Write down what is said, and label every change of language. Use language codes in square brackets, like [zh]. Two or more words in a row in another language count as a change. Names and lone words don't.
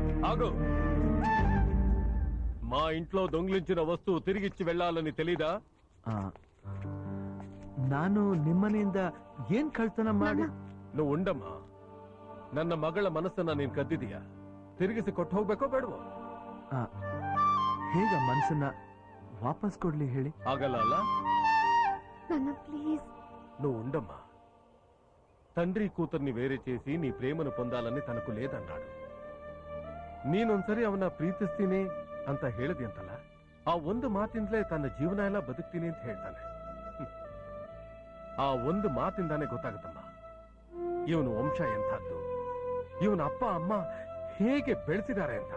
[te] ఆగు మా ఇంట్లో దొంగిలించిన వస్తువు తిరిగిచ్చి వెళ్ళాలని తెలీదా? [kn] ನಾನು ನಿಮ್ಮನೆಯಿಂದ ಏನ್ ಕಳ್ತನ ಮಾಡಿ? [te] నువ్వు ఉండమ్మా. [kn] ನನ್ನ ಮಗಳ ಮನಸ್ಸನ್ನ ನೀನ್ ಕದ್ದಿದೀಯ. ತಿರುಗಿಸಿ ಕೊಟ್ಟು ಹೋಗ್ಬೇಕೋ ಬೇಡವೋ? ಹೇಗ ಮನಸ್ಸನ್ನ ವಾಪಸ್ ಕೊಡ್ಲಿ ಹೇಳಿ? ಆಗಲ್ಲ ಅಲ್ಲ? [te] ప్లీజ్ నువ్వు ఉండమ్మా. తండ్రి కూతుర్ని వేరే చేసి నీ ప్రేమను పొందాలని తనకు లేదన్నాడు. [kn] ನೀನೊಂದ್ಸರಿ ಅವನ ಪ್ರೀತಿಸ್ತೀನಿ ಅಂತ ಹೇಳಿದೆ ಅಂತಲ್ಲ, ಆ ಒಂದು ಮಾತಿಂದಲೇ ತನ್ನ ಜೀವನ ಎಲ್ಲ ಬದುಕ್ತೀನಿ ಅಂತ ಹೇಳ್ತಾನೆ. ಆ ಒಂದು ಮಾತಿಂದಾನೆ ಗೊತ್ತಾಗುತ್ತಮ್ಮ ಇವನು ವಂಶ ಎಂಥದ್ದು, ಇವನ ಅಪ್ಪ ಅಮ್ಮ ಹೇಗೆ ಬೆಳೆಸಿದ್ದಾರೆ ಅಂತ.